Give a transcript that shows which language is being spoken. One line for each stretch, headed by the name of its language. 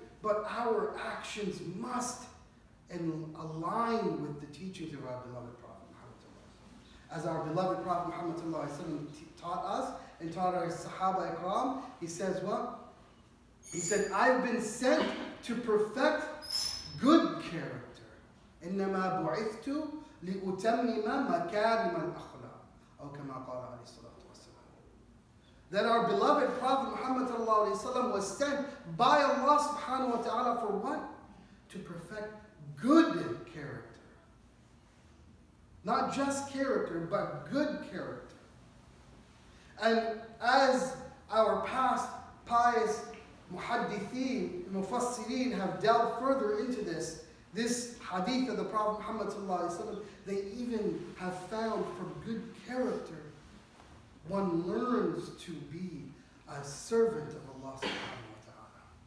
English: but our actions must align with the teachings of our beloved Prophet Muhammad. As our beloved Prophet Muhammad taught us and taught our Sahaba Ikram, he says what? He said, I've been sent to perfect good character.
Arabic: إنما بعثت لأتمم مكارم الأخلاق أو كما قال عليه الصلاة والسلام.
English: That our beloved Prophet Muhammad was sent by Allah subhanahu wa ta'ala for what? To perfect good character. Not just character, but good character. And as our past pious muhaddithin, mufassirin have delved further into this hadith of the Prophet Muhammad ﷺ, they even have found from good character, one learns to be a servant of Allah subhanahu wa ta'ala.